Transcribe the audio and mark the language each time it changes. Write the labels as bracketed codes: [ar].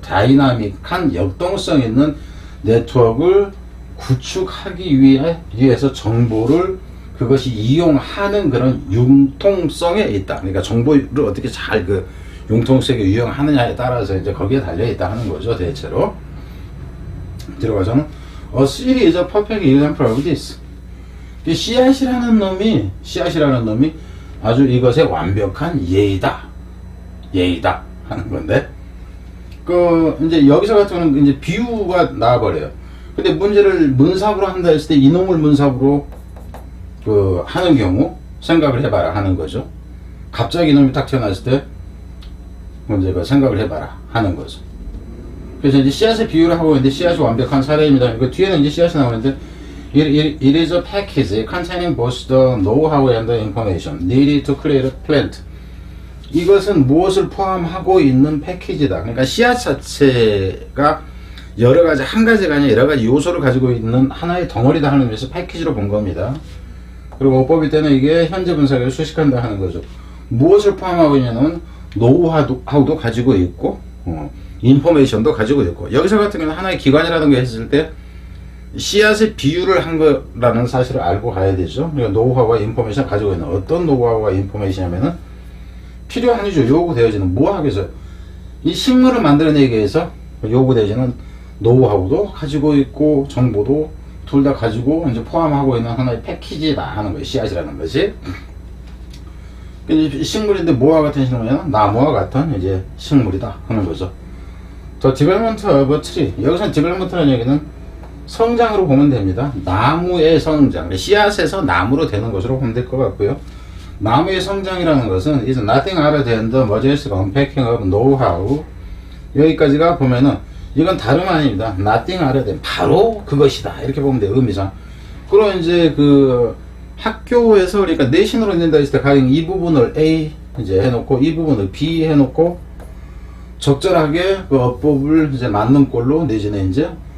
[ko] 다이나믹한 역동성 있는 네트워크를 구축하기 위해서 정보를 그것이 이용하는 그런 융통성에 있다. 그러니까 정보를 어떻게 잘 융통성에 유용하느냐에 따라서 이제 거기에 달려있다 하는 거죠, 대체로. 들어가서는 [en] A seed is a perfect example of this. [ko] 씨앗이라는 놈이 아주 이것의 완벽한 예이다 하는 건데, 이제 여기서 같은 경우는 이제 비유가 나와버려요. 근데 문제를 문sab으로 한다 했을 때 이놈을 문sab으로 하는 경우 생각을 해봐라 하는 거죠. 갑자기 이놈이 딱 태어났을 때 문제가 생각을 해봐라 하는 거죠. 그래서 이제 씨앗의 비유를 하고 있는데 씨앗이 완벽한 사례입니다. 그 뒤에는 이제 씨앗이 나오는데 [en] It is a package containing both the know-how and the information needed to create a plant. [ko] 이것은 무엇을 포함하고 있는 패키지다. 그러니까 씨앗 자체가 여러 가지, 한 가지가 아니라 여러 가지 요소를 가지고 있는 하나의 덩어리다 하는 의미에서 패키지로 본 겁니다. 그리고 어법일 때는 이게 현재 분사를 수식한다 하는 거죠. 무엇을 포함하고 있냐면 노우하우도 가지고 있고 인포메이션도 가지고 있고, 여기서 같은 경우는 하나의 기관이라는 거 했을 때 씨앗의 비유를 한 거라는 사실을 알고 가야 되죠. 그러니까 노우하우와 인포메이션 가지고 있는, 어떤 노우하우와 인포메이션이냐면은 필요한이죠. 요구되어지는, 뭐 하겠어요. 이 식물을 만들어내기 위해서 요구되어지는 노우하우도 가지고 있고 정보도 둘 다 가지고 이제 포함하고 있는 하나의 패키지다 하는 거예요. 씨앗이라는 것이. 식물인데 뭐와 같은 식물이냐면 나무와 같은 이제 식물이다 하는 거죠. [en] The development of a tree. [ko] 여기서 development라는 얘기는 성장으로 보면 됩니다. 나무의 성장, 씨앗에서 나무로 되는 것으로 보면 될 것 같고요. 나무의 성장이라는 것은 [en] is nothing other than the modest unpacking of know-how. [ko] 여기까지가 보면은 이건 다름 아닙니다. [en] nothing other than, [ko] 바로 그것이다 이렇게 보면 돼요, 의미상. 그럼 이제 학교에서, 그러니까 내신으로 낸다 했을 때 가령 이 부분을 A 이제 해놓고 이 부분을 B 해놓고 적절하게 어법을 이제 맞는 꼴로 내지는 이제